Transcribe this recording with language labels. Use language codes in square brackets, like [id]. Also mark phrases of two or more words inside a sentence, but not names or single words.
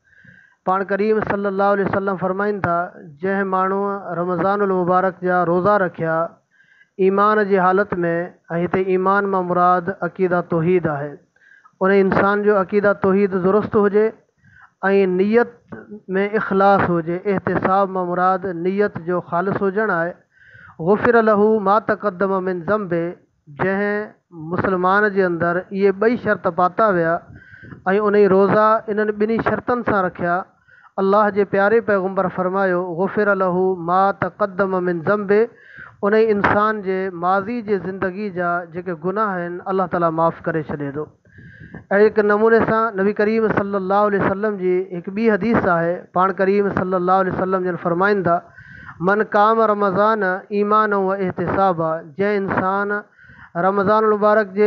[sd] पाण करीम [ar] صلى الله عليه وسلم [sd] फरमाइनि था, जंहिं माण्हूअ रमज़ानुल मुबारक जा रोज़ा रखिया ईमान जी हालत में, ऐं हिते ईमान मां मुराद अक़ीदा तौहीद आहे, उन इंसान जो अक़ीदा तौहीद दुरुस्त हुजे ऐं नियत में इख़लास हुजे, एहतिसाब मां मुराद नियत जो ख़ालिस हुजणु आहे। [ar] غفر له ما تقدم من ذنبه, [sd] जंहिं मुस्लमान जे अंदरि इहे ॿई शर्त पाता विया ऐं उन रोज़ा इन्हनि ॿिन्ही शर्तनि सां रखिया, अल्लाह जे प्यारे पैगम्बर फरमायो [ar] غفر له ما تقدم من ذنبه, [sd] उन इंसान जे माज़ी जे ज़िंदगी जा जेके गुनाह आहिनि अल्लाह ताला माफ़ करे छॾे थो। अहिड़े हिकु नमूने सां नबी करीम [ar] صلى الله عليه وسلم [sd] जी हिकु ॿी हदीस आहे। पाण करीम [ar] صلى الله عليه وسلم [sd] जन फरमाइनि था, [ar] من قام رمضان إيمانا واحتسابا, [sd] जंहिं इंसान रमज़ान मुबारक जे